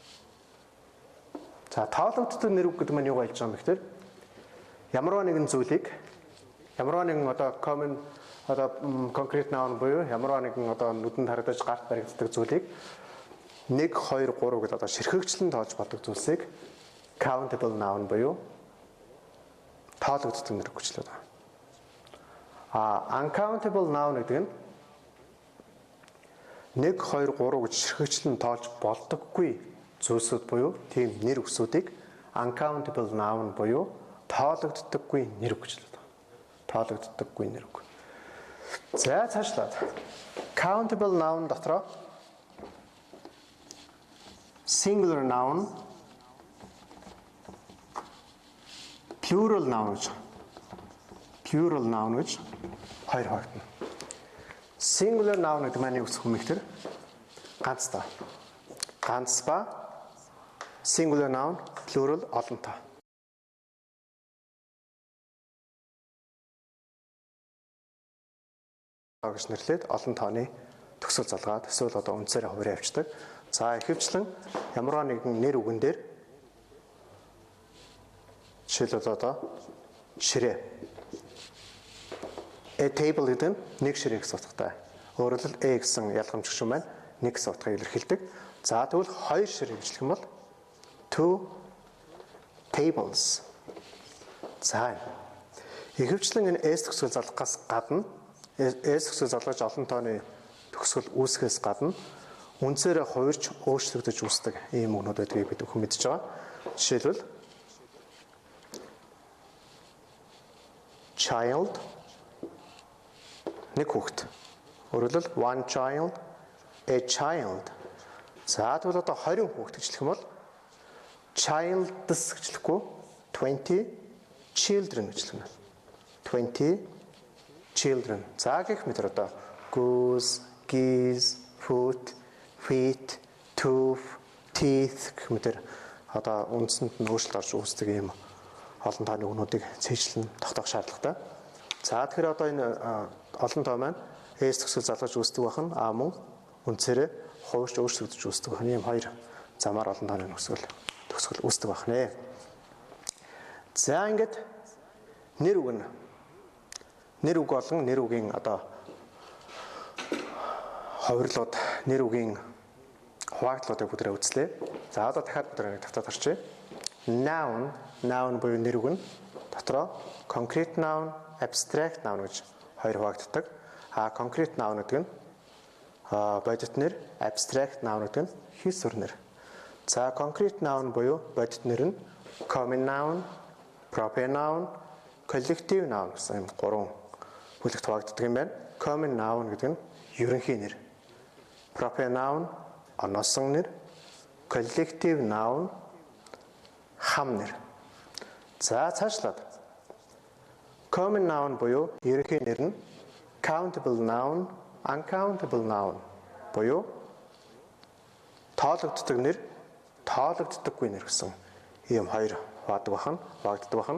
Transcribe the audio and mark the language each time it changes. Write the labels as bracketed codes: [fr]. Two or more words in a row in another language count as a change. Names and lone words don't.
[mn] За тоологддог нэр үг гэдэг нь юу болж байгаа юм бэ гэхээр ямарваа нэгэн зүйлийг ямарваа нэгэн одоо common одоо [en] concrete noun [mn] буюу ямарваа нэгэн одоо нүдэнд харагдаж гарт баригддаг зүйлийг 1 2 3 гэдэг одоо ширхэгчлэн тоолж болдог зүйлсийг [en] countable noun [mn] буюу тоологддог нэр үг гэж хэлдэг. [en] Uncountable noun [mn] гэдэг нь 1 2 3 гэж ширхэгчлэн тоолж болдоггүй зүйлсүүд буюу тийм нэр үгсүүдийг [en] uncountable noun [mn] буюу тоологддоггүй нэр үг гэж хэлдэг. Тоологддоггүй нэр үг. За цаашлаад [en] countable noun [mn] дотроо [en] singular noun, plural noun [mn] гэж 2 хуваагдана. [en] Singular noun [mn] гэдэг маань юу гэсэн юм бэ гэхээр ганц та. Ганц ба [en] singular noun, plural [mn] олонтой. гэж нэрлээд олон тооны төгсгөл залгаад эсвэл одоо үндсээр хуваарь авчдаг. За ихэвчлэн ямарваа нэгэн нэр үгэн дээр жишээлбэл одоо ширээ. [en] A table [mn] гэдэг нь нэг ширээ гэсэн утгатай. Өөрөөр хэлбэл A гэсэн ялгамжигч юм байна. Нэг гэсэн утгыг илэрхийлдэг. За тэгвэл хоёр ширээ гэж хэлэх юм бол [en] two tables. [mn] За ихэвчлэн энэ S төгсгөл залгахаас гадна S төгсгөл залгаж олон тооны төгсгөл үүсгэхээс гадна үндсээрээ хувирч өөрчлөгдөж үүсдэг ийм үгнүүд байдгийг бид бүхэн мэдж байгаа. Жишээлбэл child нэг хүүхэд. Өөрөлдөл [en] one child, a child. [mn] За тэгвэл одоо 20 хүүхэд гэж хэлэх юм бол childs гэж хэлэхгүй 20 children гэж хэлнэ. 20 children. За гэх мэтэр одоо [en] goose, geese, foot, feet, tooth, teeth [mn] гэх мэтэр одоо үндсэнд нь өөрчлөлт орж үүсдэг юм олон тооны үгнүүдийг цээжлэн тогтоох шаардлагатай. За тэгэхээр одоо энэ олон тоо маань S төгсгөл залгаж үүсдэг бахан мөн үндсээрээ хувирч өөрчлөгдөж үүсдэг бахан ийм хоёр замаар олон тооны төгсгөл үүсдэг бахнэ. За ингээд нэр үг нь нэр үг болон нэр үгийн одоо хувирлууд нэр үгийн хуваагдлуудыг бүдрээ үзлээ. За одоо дахиад бүдрээ тавтаад харчээ. Noun буюу нэр үг нь дотроо [en] concrete noun, abstract noun [mn] гэж хоёр хуваагддаг. [en] Concrete noun [mn] гэдэг нь бодит нэр, [en] abstract noun [mn] гэдэг нь хийсвэр нэр. За [en] concrete noun [mn] буюу бодит нэр нь [en] common noun, proper noun, collective noun [mn] гэсэн гурван бүлэгт хуваагддаг юм байна. [en] Common noun [mn] гэдэг нь ерөнхий нэр. [en] Proper noun [mn] оносон нэр, [en] collective noun [mn] хам нэр. За цаашлаад [en] common noun [mn] буюу ерөнхий нэр нь [en] countable noun, uncountable noun [mn] буюу тоологддог нэр, тоологддоггүй нэр гэсэн ийм хоёр хуваагддаг бахан.